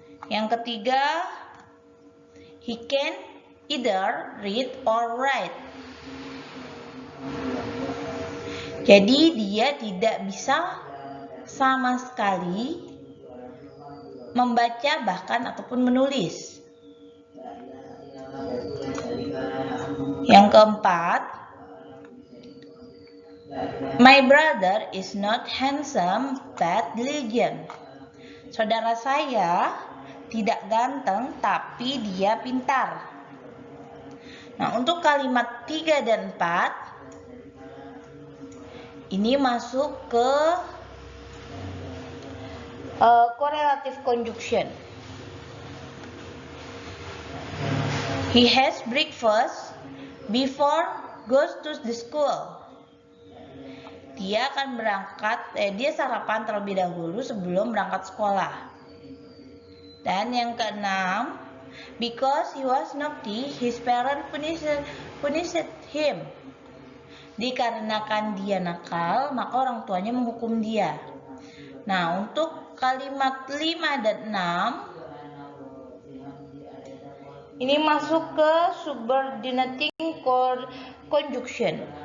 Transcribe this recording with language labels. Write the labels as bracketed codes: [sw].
[id] Yang ketiga, [en] he can either read or write. [id] Jadi dia tidak bisa sama sekali membaca bahkan ataupun menulis. Yang keempat, [en] my brother is not handsome but diligent. [id] Saudara saya tidak ganteng tapi dia pintar. Nah, untuk kalimat 3 dan 4 ini masuk ke correlative conjunction. [en] He has breakfast before goes to the school. [id] Dia akan dia sarapan terlebih dahulu sebelum berangkat sekolah. Dan yang keenam, [en] because he was naughty, his parents punished him. [id] Dikarenakan dia nakal, maka orang tuanya menghukum dia. Nah, untuk kalimat 5 dan 6 ini masuk ke subordinating conjunction.